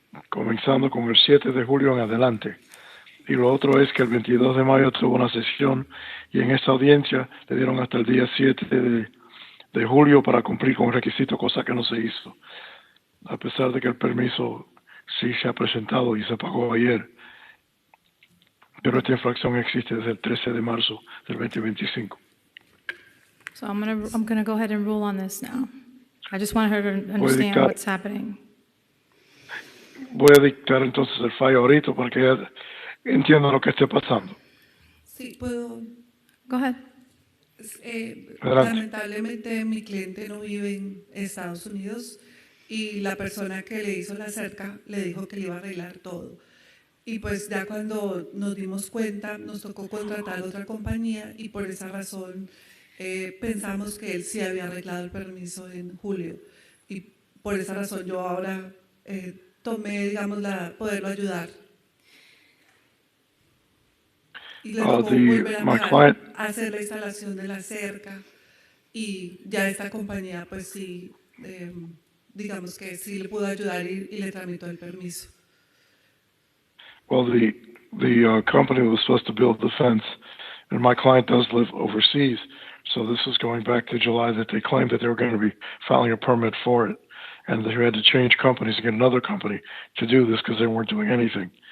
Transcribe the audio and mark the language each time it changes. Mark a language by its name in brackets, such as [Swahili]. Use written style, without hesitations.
[Spanish] comenzando con el 7 de julio en adelante. Y lo otro es que el 22 de mayo tuvo una sesión y en esa audiencia le dieron hasta el día 7 de julio para cumplir con el requisito, cosa que no se hizo. A pesar de que el permiso sí se ha presentado y se pagó ayer, pero esta infracción existe desde el 13 de marzo del 2025. [English] So I'm gonna go ahead and rule on this now. I just want her to [Spanish] Voy a [English] understand [Spanish] dictar, [English] what's happening. [Spanish] voy a dictar entonces el fallo ahorita para que ella entienda lo que esté pasando. Sí, puedo. [English] Go ahead. [Spanish] Adelante. Lamentablemente mi cliente no vive en Estados Unidos y la persona que le hizo la cerca le dijo que le iba a arreglar todo. Y pues ya cuando nos dimos cuenta nos tocó contratar otra compañía y por esa razón pensamos que él sí había arreglado el permiso en julio. Y por esa razón yo ahora tomé, digamos, poderlo ayudar. Y le tocó volver a pagar, hacer la instalación de la cerca y ya esta compañía pues sí, digamos que sí le pudo ayudar y le tramitó el permiso. [English] Well, the company was supposed to build the fence, and my client does live overseas, so this is going back to July that they claimed that they were going to be filing a permit for it, and they had to change companies and get another company to do this because they weren't doing anything.